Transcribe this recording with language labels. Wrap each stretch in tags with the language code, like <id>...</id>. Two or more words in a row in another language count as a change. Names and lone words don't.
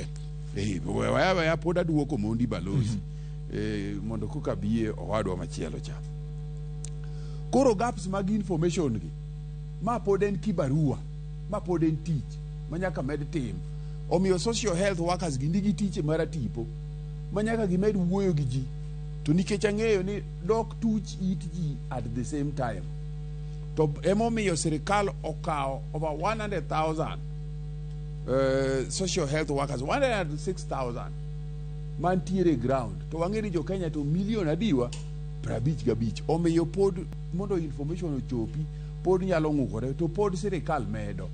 <luo>Waya pod aduoko Omondi Balozi mondo koka biye owadwa machielo cha. Koro gaps mag information gi ma pod en kibarua, ma pod en tich manyaka med tim. Omiyo</luo> <en>social health workers</en> <luo>gi nigi tich mar tipo manyaka gimed wuoyo gi ji. To nikech ang'eyo ni dok tuch it ji</luo> <en>at the same time,</en> <luo>to emomiyo sirkal okawo</luo> <en>over 100,000 social health workers,</en> <luo>106,000 mantiere ground. To wang'e ni jo Kenya to milion adiwa 55. Omiyo pod mondo information ochopi pod nyalo ng'ukore, to pod sirkal medo.</luo>